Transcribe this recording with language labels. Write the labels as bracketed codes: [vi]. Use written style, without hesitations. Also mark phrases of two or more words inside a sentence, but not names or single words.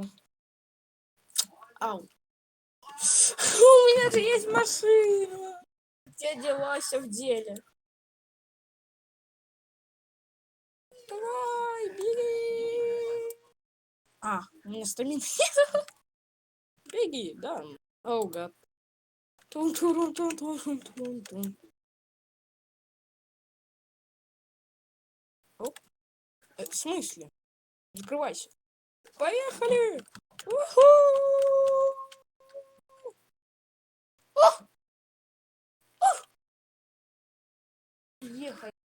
[ru] Ау. У меня же есть машина. Дядя Вася в деле. Давай, беги. У меня стамина нет. Беги, да. О, гад. Тун-турун-тун-тун-тун-тун. Оп. В смысле? Закрывайся. Поехали! Уху! Ехай.